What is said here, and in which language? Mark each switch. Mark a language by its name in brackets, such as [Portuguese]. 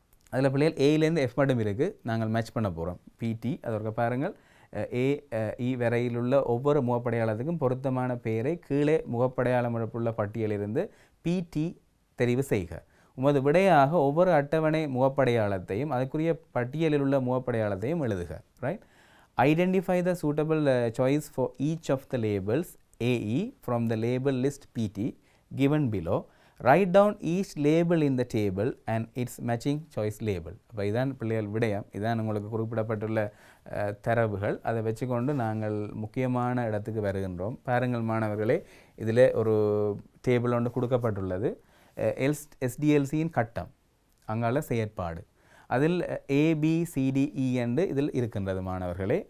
[Tamil] அதில் பிள்ளைகள் ஏலேருந்து எஃப் மட்டும் இருக்குது, நாங்கள் மேட்ச் பண்ண போகிறோம். பிடி அதற்கு பாருங்கள், இ வரையிலுள்ள ஒவ்வொரு முகப்படையாளத்துக்கும் பொருத்தமான பெயரை கீழே முகப்படையாளம் உள்ள பட்டியலிருந்து பிடி தெரிவு செய்க. உமது விடையாக ஒவ்வொரு அட்டவணை முகப்படையாளத்தையும் அதுக்குரிய பட்டியலில் உள்ள முகப்படையாளத்தையும் எழுதுக. Right. [English] Identify the suitable choice for each of the labels A E from the label list P D given below. Write down each label in the table and its matching choice label. [Tamil] அப்போ இதான் பிள்ளைகள் விடயம். இதான் உங்களுக்கு குறிப்பிடப்பட்டுள்ள தரவுகள். அதை வச்சுக்கொண்டு நாங்கள் முக்கியமான இடத்துக்கு வருகின்றோம். பாருங்கள் மாணவர்களே, இதில் ஒரு டேபிள் ஒன்று கொடுக்கப்பட்டுள்ளது. SDLCயின் கட்டம், அங்கால செயற்பாடு, அதில் ABCDE என்று இதில் இருக்கின்றது மாணவர்களே.